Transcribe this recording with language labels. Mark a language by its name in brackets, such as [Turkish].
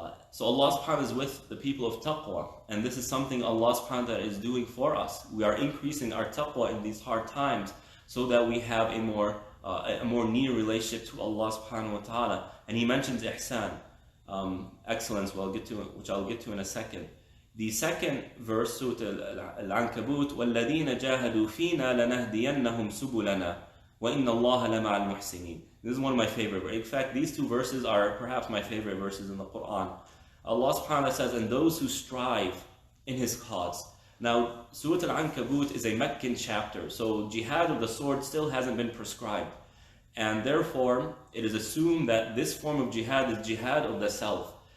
[English] So Allah subhanahu wa ta'ala is with the people of taqwa, and this is something Allah subhanahu wa ta'ala is doing for us. We are increasing our taqwa in these hard times so that we have a more near relationship to Allah subhanahu wa ta'ala. And He mentions ihsan, excellence, which I'll get to in a second. The second verse, [Arabic] Surah Al-Ankabut, وَالَّذِينَ جَاهَدُوا فِينَا لَنَهْدِيَنَّهُمْ سُبُلَنَا وَإِنَّ اللَّهَ لَمَعَ الْمُحْسِنِينَ. [English] This is one of my favorite. In fact, these two verses are perhaps my favorite verses in the Quran. Allah subhanahu wa ta'ala says, and those who strive in His cause. Now, Surah Al-Ankabut is a Meccan chapter, so jihad of the sword still hasn't been prescribed. And therefore, it is assumed that this form of jihad is jihad of the self.